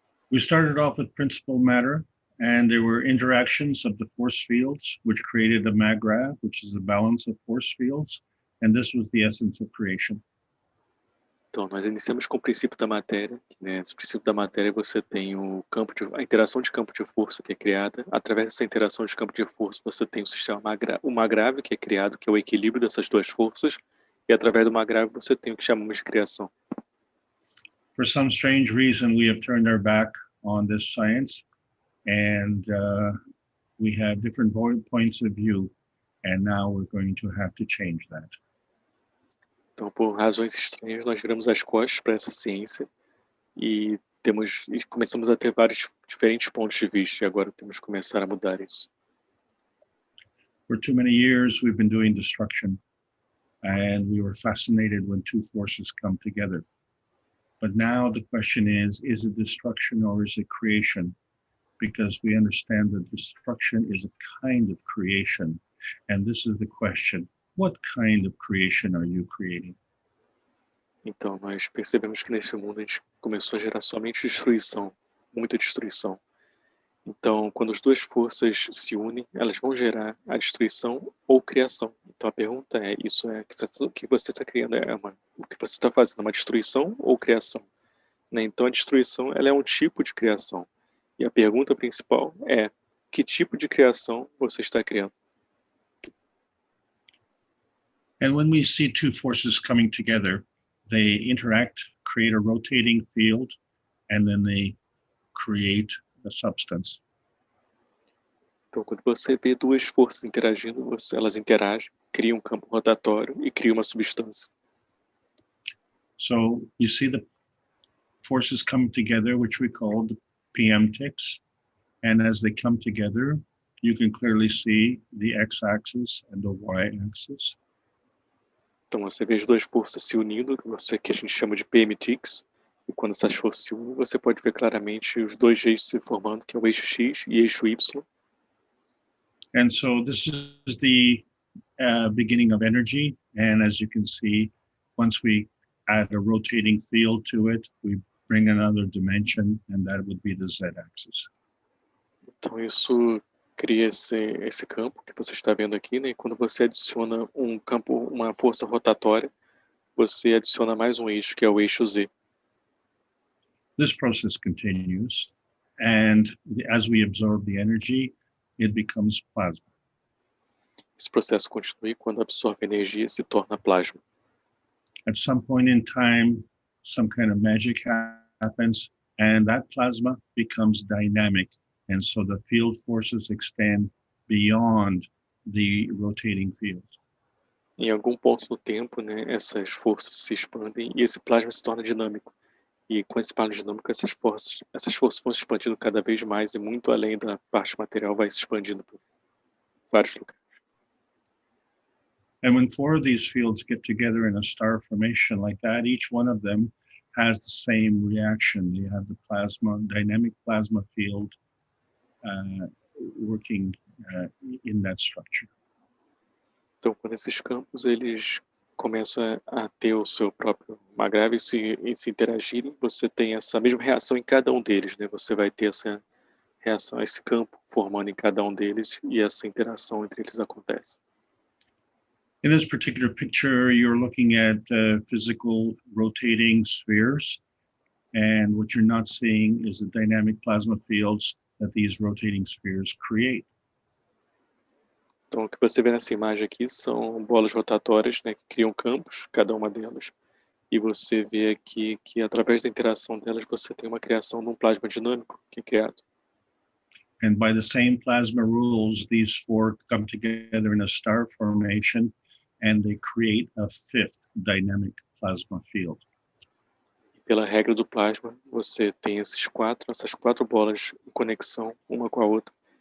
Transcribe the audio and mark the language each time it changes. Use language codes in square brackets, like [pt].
[en] We started off with principal matter, and there were interactions of the force fields, which created a maggrav, which is the balance of force fields, and this was the essence of creation. [pt] Então, nós iniciamos com o princípio da matéria, né? Esse princípio da matéria você tem a interação de campo de força que é criada. Através dessa interação de campo de força, você tem o sistema magrável que é criado, que é o equilíbrio dessas duas forças, e através do magrável você tem o que chamamos de criação. [en] For some strange reason, we have turned our back on this science, and we have different points of view, and now we're going to have to change that. [pt] Então, por razões estranhas, nós viramos as costas para essa ciência e começamos a ter vários diferentes pontos de vista, e agora temos que começar a mudar isso. [en] For too many years, we've been doing destruction, and we were fascinated when two forces come together. But now the question is it destruction or is it creation? Because we understand that destruction is a kind of creation, and this is the question. What kind of creation are you creating? [pt] Então, nós percebemos que nesse mundo a gente começou a gerar somente destruição, muita destruição. Então, quando as duas forças se unem, elas vão gerar a destruição ou criação. Então, a pergunta é, o que você está criando o que você está fazendo, uma destruição ou criação? Né? Então, a destruição ela é um tipo de criação. E a pergunta principal é, que tipo de criação você está criando? [en] And when we see two forces coming together, they interact, create a rotating field, and then they create a substance. [pt] Então, quando você vê duas forças interagindo, elas interagem, criam um campo rotatório e criam uma substância. [en] So you see the forces come together, which we call the PM ticks, and as they come together, you can clearly see the x-axis and the y-axis. [pt] Então, você vê as duas forças se unindo, que a gente chama de PM ticks, e quando essas forças se unem, você pode ver claramente os dois eixos se formando, que é o eixo X e eixo Y. [en] And so this is the beginning of energy, and as you can see, once we add a rotating field to it, we bring another dimension, and that would be the z-axis. [pt] Então, isso cria esse campo que você está vendo aqui, né? E quando você adiciona uma força rotatória, você adiciona mais um eixo, que é o eixo Z. [en] This process continues, and as we absorb the energy, it becomes plasma. [pt] Esse processo continua e quando absorve energia, se torna plasma. [en] At some point in time, some kind of magic happens, and that plasma becomes dynamic. And so the field forces extend beyond the rotating field. [pt] Em algum ponto do tempo, né, essas forças se expandem e esse plasma se torna dinâmico. E com esse plasma dinâmico, essas forças vão se expandindo cada vez mais e muito além da parte material vai se expandindo por vários lugares. [en] And when four of these fields get together in a star formation like that, each one of them has the same reaction. You have the dynamic plasma field working in that structure. [pt] Então, quando esses campos eles começam a ter o seu próprio magrável e se interagirem, você tem essa mesma reação em cada um deles, né? Você vai ter essa reação, esse campo formando em cada um deles e essa interação entre eles acontece. [en] In this particular picture, you're looking at physical rotating spheres, and what you're not seeing is the dynamic plasma fields that these rotating spheres create. [pt] Então, o que você vê nessa imagem aqui são bolas rotatórias, né, que criam campos, cada uma delas, e você vê aqui que através da interação delas você tem uma criação de um plasma dinâmico que é criado. [en] And by the same plasma rules, these four come together in a star formation, and they create a fifth dynamic plasma field. [pt] Pela regra do plasma, você tem essas quatro bolas em conexão uma com a outra,